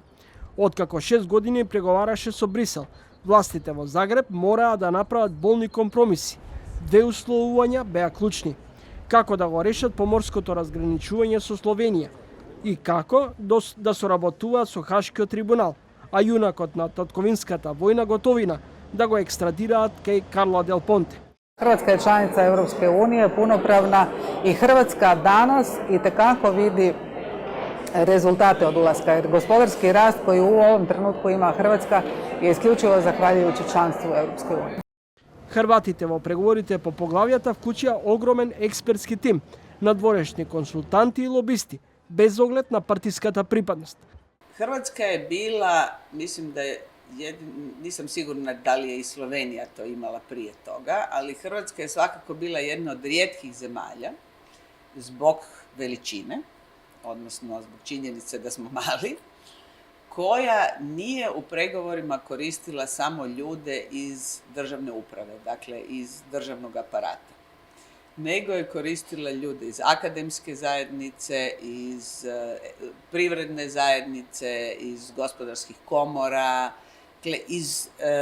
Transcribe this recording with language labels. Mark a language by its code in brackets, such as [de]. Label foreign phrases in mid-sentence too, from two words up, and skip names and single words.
[mk] Откако 6 години преговараше со Брисел, властите во Загреб мораа да направат болни компромиси. Две условувања беа клучни: како да го решат поморското разграничување со Словенија и како да соработуваат со Хашкиот трибунал, а јунакот на татковинската војна Готовина да го екстрадираат кај Карло Дел Понте. [hr] Hrvatska je članica Europske unije, punopravna, i Hrvatska danas itekako vidi rezultate od ulaska. Jer gospodarski rast koji u ovom trenutku ima Hrvatska je isključivo zahvaljujući članstvu u Europskoj uniji. [mk] Хрватите во преговорите по поглавјата вклучија огромен експертски тим, надворешни консултанти и лобисти, без оглед на партиската припадност. [hr] Hrvatska je bila, mislim da je, nisam sigurna da li je i Slovenija to imala prije toga, ali Hrvatska je svakako bila jedna od rijetkih zemalja zbog veličine, odnosno zbog činjenice da smo mali, koja nije u pregovorima koristila samo ljude iz državne uprave, dakle iz državnog aparata, nego je koristila ljude iz akademske zajednice, iz privredne zajednice, iz gospodarskih komora, iz